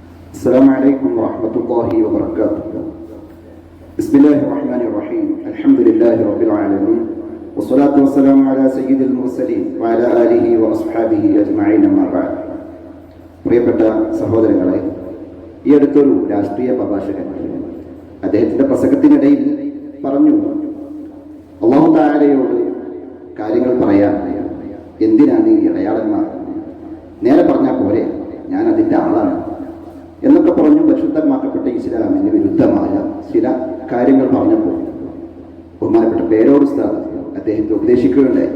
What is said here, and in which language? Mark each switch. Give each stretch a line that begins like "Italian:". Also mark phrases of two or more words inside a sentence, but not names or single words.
Arabic: السلام عليكم ورحمة الله وبركاته. بسم الله الرحمن الرحيم. الحمد لله رب العالمين والصلاة والسلام على سيد المرسلين وعلى آله وأصحابه أجمعين أما بعد.
Malayalam: പ്രിയപ്പെട്ട സഹോദരങ്ങളെ, ഈ അടുത്തൊരു രാഷ്ട്രീയ പ്രഭാഷകൻ അദ്ദേഹത്തിന്റെ പ്രസംഗത്തിനിടയിൽ പറഞ്ഞു, അല്ലാഹു തആലയോട് കാര്യങ്ങൾ പറയാൻ എന്തിനാണ് ഈ ഇടയാളന്മാർ, നേരെ പറഞ്ഞാൽ പോരെ, ഞാൻ അതിൻ്റെ ആളാണ് എന്നൊക്കെ പറഞ്ഞു പരിശുദ്ധമാക്കപ്പെട്ട ഇസ്ലാമിന് വിരുദ്ധമായ ചില കാര്യങ്ങൾ പറഞ്ഞപ്പോൾ ബഹുമാനപ്പെട്ട പേരോട് ഉസ്താദ് അദ്ദേഹത്തെ ഉപദേശിക്കുകയുണ്ടായി.